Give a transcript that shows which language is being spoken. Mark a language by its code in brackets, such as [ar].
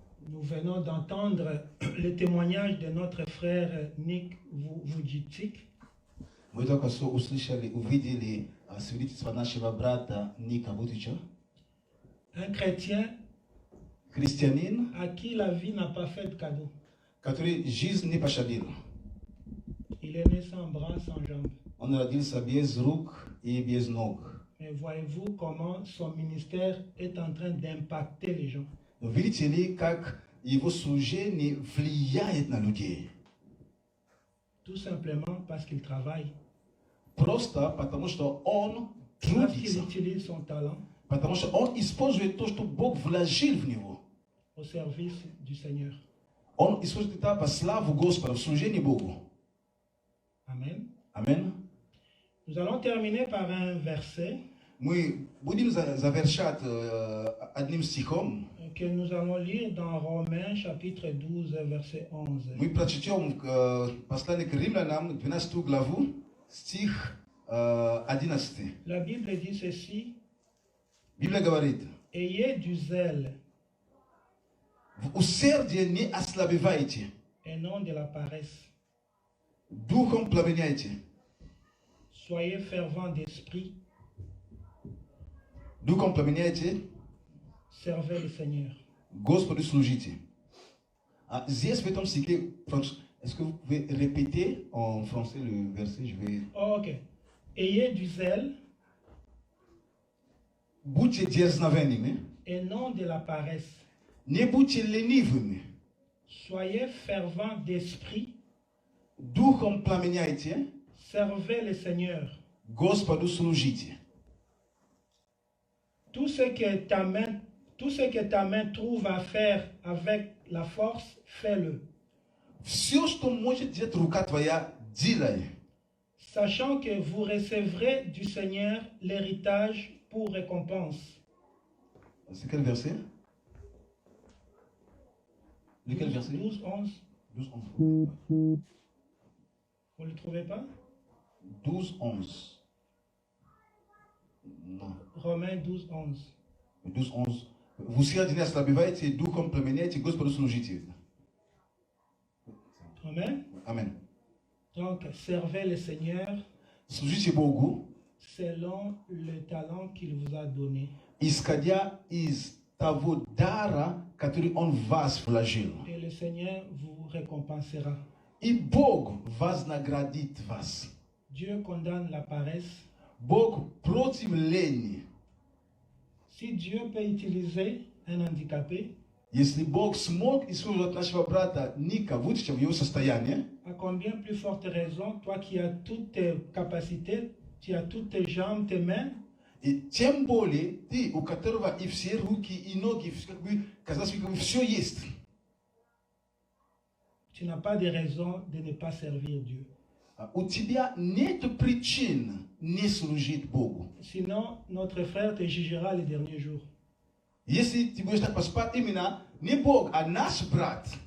[fr] Nous venons d'entendre le témoignage de notre frère Nick Vujicic. [ru] Мы только что услышали, увидели свидетельство нашего брата Ника Вутича, [fr] Un chrétien [ru] христианин, [fr] à qui la vie n'a pas fait de cadeau. [ru] который жизнь не пощадил. [fr] Il est né sans bras, sans jambes. [ru] Он родился без рук и без ног. [fr] Mais voyez-vous comment son ministère est en train d'impacter les gens. [ru] Но видите ли, как его служение влияет на людей? [fr] Tout simplement parce qu'il travaille, [ru] Просто потому что он [fr] parce qu'il [ru] трудится. [fr] utilise son talent [ru] Потому что он использует то, что Бог вложил в него. [fr] au service du Seigneur. [ru] Он использует это во славу Господа, в служении Богу. Amen. Аминь. [fr] Nous allons terminer par un verset [ru] Мы будем завершать одним стихом. [fr] que nous allons lire dans Romains chapitre 12, verset 11. [ru] Мы прочтем послание к Римлянам, 12 главу, стих 11. [fr] La Bible dit ceci: [ru] Библия говорит: [fr] Ayez du zèle [ru] в усердии не ослабевайте, [fr] et non de la paresse. [ru] духом пламеняйте, [fr] Soyez fervents d'esprit, [ru] духом пламеняйте, [fr] servez le Seigneur. [ru] Господу служите. Здесь в этом стихе, [fr] est-ce que vous pouvez répéter en français le verset? Je vais... Oh, ok. Ayez du zèle [ru] Будьте дерзновенными, [fr] et non de la paresse. [ru] не будьте ленивыми, [fr] Soyez fervents d'esprit, [ru] духом пламеняйте, [fr] servez le Seigneur. [ru] Господу служите. [fr] Tout ce que ta main trouve à faire avec la force, fais-le. [ru] Все, что может делать рука твоя, делай. [fr] Sachant que vous recevrez du Seigneur l'héritage pour récompense. C'est quel verset? Lequel verset? 12, 11. 12, 11. Vous ne le trouvez pas? 12, 11. Non. Romains 12, 11. 12, 11. [ru] В усердии не ослабевайте, духом пламеняйте, Господу служите. Amen. Amen. [fr] Donc, servez le Seigneur [ru] Служите Богу, [fr] selon le talent qu'il vous a donné. [ru] исходя из того дара, который Он в вас вложил. [fr] Et le Seigneur vous récompensera. [ru] И Бог вознаградит вас. [fr] Dieu condamne la paresse. [ru] Бог против лени. [fr] Si Dieu peut utiliser un handicapé, [ru] Если Бог смог использовать нашего брата Ника Вутича в его состоянии, [fr] à combien plus forte raison, toi qui as toutes tes capacités, tu as toutes tes jambes, tes mains, [ru] и тем более ты, у которого и все руки, и ноги, как бы, казалось, как бы все есть, [fr] tu n'as pas de raison de ne pas servir Dieu. [ru] у тебя нет причин не служить Богу. [fr] Sinon, notre frère te jugera les derniers jours. [ru] Если ты будешь так поступать, именно не Бог, а наш брат,